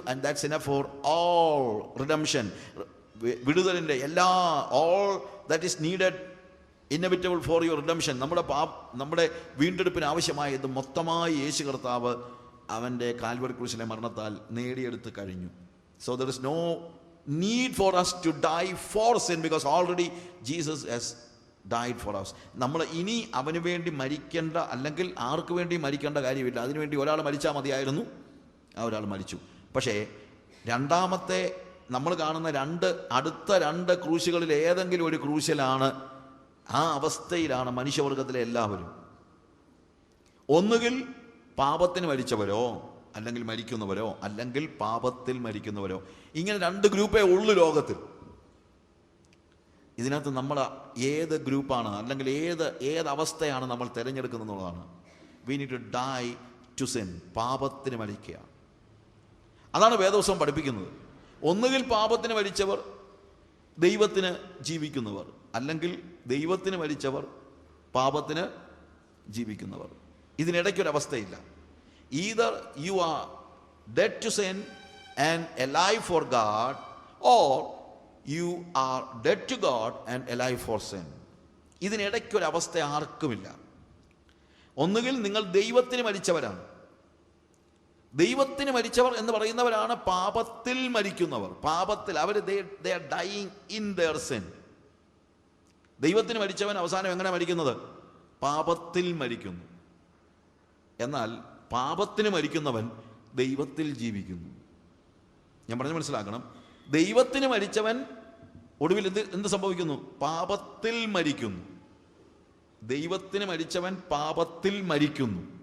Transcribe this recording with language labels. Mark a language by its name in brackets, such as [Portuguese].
[English] And that's enough for all redemption. [Malayalam] വിടുതലിൻ്റെ എല്ലാ [English] All that is needed inevitable for your redemption. [Malayalam] നമ്മുടെ വീണ്ടെടുപ്പിന് ആവശ്യമായത് മൊത്തമായി യേശു കർത്താവ് അവൻ്റെ കാൽവറി ക്രൂശിലെ മരണത്താൽ നേടിയെടുത്ത് കഴിഞ്ഞു. [English] So there is no need for us to die for sin because already Jesus has died for us. [Malayalam] നമ്മൾ ഇനി അവന് വേണ്ടി മരിക്കേണ്ട, അല്ലെങ്കിൽ ആർക്ക് വേണ്ടി മരിക്കേണ്ട കാര്യമില്ല. അതിനുവേണ്ടി ഒരാൾ മരിച്ചാൽ മതിയായിരുന്നു. ആ ഒരാൾ മരിച്ചു. പക്ഷേ രണ്ടാമത്തെ നമ്മൾ കാണുന്ന അടുത്ത 2 ക്രൂശുകളിൽ ഏതെങ്കിലും ഒരു ക്രൂശിലാണ്, ആ അവസ്ഥയിലാണ് മനുഷ്യവർഗത്തിലെ എല്ലാവരും. ഒന്നുകിൽ പാപത്തിന് മരിച്ചവരോ, അല്ലെങ്കിൽ മരിക്കുന്നവരോ, അല്ലെങ്കിൽ പാപത്തിൽ മരിക്കുന്നവരോ. ഇങ്ങനെ 2 ഗ്രൂപ്പേ ഉള്ളു ലോകത്തിൽ. ഇതിനകത്ത് നമ്മൾ ഏത് ഗ്രൂപ്പാണ്, അല്ലെങ്കിൽ ഏത് അവസ്ഥയാണ് നമ്മൾ തിരഞ്ഞെടുക്കുന്നത് എന്നുള്ളതാണ്. [English] We need to die to sin. [Malayalam] പാപത്തിന് മരിക്കുക. അതാണ് വേദപുസ്തകം പഠിപ്പിക്കുന്നത്. ഒന്നുകിൽ പാപത്തിന് മരിച്ചവർ, ദൈവത്തിന് ജീവിക്കുന്നവർ, അല്ലെങ്കിൽ ദൈവത്തിന് മരിച്ചവർ, പാപത്തിന് ജീവിക്കുന്നവർ. ഇതിനിടയ്ക്കൊരവസ്ഥയില്ല. [English] Either you are dead to sin and alive for God, or you are dead to God and alive for sin. [Malayalam] ഇതിനിടയ്ക്കൊരവസ്ഥ ആർക്കുമില്ല. ഒന്നുകിൽ നിങ്ങൾ ദൈവത്തിന് മരിച്ചവരാണ്. ദൈവത്തിന് മരിച്ചവർ എന്ന് പറയുന്നവരാണ് പാപത്തിൽ മരിക്കുന്നവർ. പാപത്തിൽ അവർ [English] they are dying in their sin. [Malayalam] ദൈവത്തിന് മരിച്ചവൻ അവസാനം എങ്ങനെ മരിക്കുന്നത്? പാപത്തിൽ മരിക്കുന്നു. എന്നാൽ പാപത്തിന് മരിക്കുന്നവൻ ദൈവത്തിൽ ജീവിക്കുന്നു. ഞാൻ പറഞ്ഞ് മനസ്സിലാക്കണം. ദൈവത്തിന് മരിച്ചവൻ ഒടുവിൽ എന്ത് സംഭവിക്കുന്നു? പാപത്തിൽ മരിക്കുന്നു. ദൈവത്തിന് മരിച്ചവൻ പാപത്തിൽ മരിക്കുന്നു.